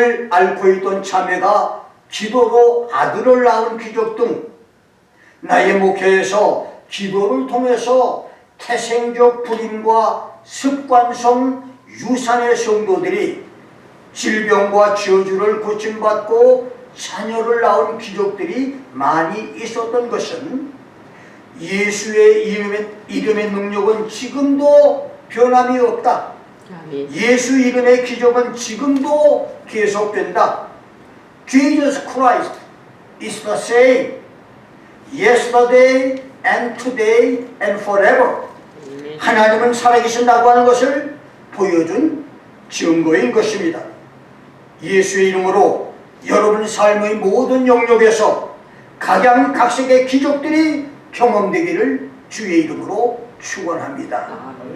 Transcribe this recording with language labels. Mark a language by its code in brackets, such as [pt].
[ko] 앓고 있던 자매가 기도로 아들을 낳은 기적 등 나의 목회에서 기도를 통해서 태생적 불임과 습관성 유산의 성도들이 질병과 저주를 고침받고 자녀를 낳은 기적들이 많이 있었던 것은 예수의 이름의 능력은 지금도 변함이 없다. 예수 이름의 기적은 지금도 계속된다. [en] Jesus Christ is the same yesterday and today and forever. [ko] 하나님은 살아계신다고 하는 것을 보여준 증거인 것입니다. 예수의 이름으로 여러분 삶의 모든 영역에서 각양각색의 기적들이 경험되기를 주의 이름으로 축원합니다.